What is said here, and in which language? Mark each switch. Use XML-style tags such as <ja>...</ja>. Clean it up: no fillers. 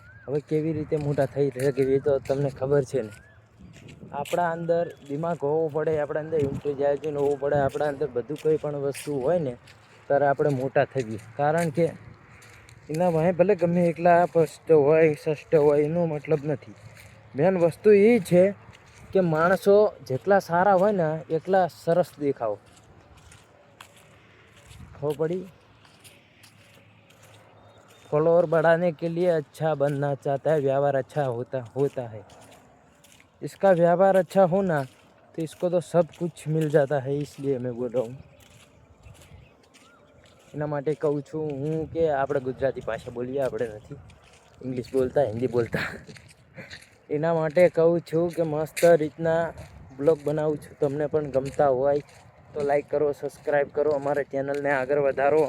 <gu>હવે કેવી રીતે મોટા થઈ શકે એ તો તમને ખબર છે ને. આપણા અંદર દિમાગ હોવો પડે, આપણા અંદર ઇન્ટેલિજન્સ હોવું પડે, આપણા અંદર બધું કોઈ પણ વસ્તુ હોય ને ત્યારે આપણે મોટા થઈએ. કારણ કે એના વાંહે ભલે ગમે એટલા સ્પષ્ટ હોય સષ્ટ હોય એનો મતલબ નથી. મેન વસ્તુ એ છે કે માણસો જેટલા સારા હોય ને એટલા સરસ દેખાવ.</gu> <hi>खबर पड़ी? फॉलोअर बढ़ाने के लिए अच्छा बनना चाहता है, व्यवहार अच्छा होता है. इसका व्यवहार अच्छा होना तो इसको तो सब कुछ मिल जाता है, इसलिए मैं बोल रहा हूँ.</hi> <gu>એના માટે કહું છું હું કે આપણે ગુજરાતી ભાષા બોલીએ, આપણે નથી ઇંગ્લિશ બોલતા, હિન્દી બોલતા. એના માટે કહું છું કે મસ્ત રીતના બ્લોગ બનાવું છું. તમને પણ ગમતા હોય તો લાઈક કરો, સબસ્ક્રાઈબ કરો, અમારા ચેનલને આગળ વધારો.</gu>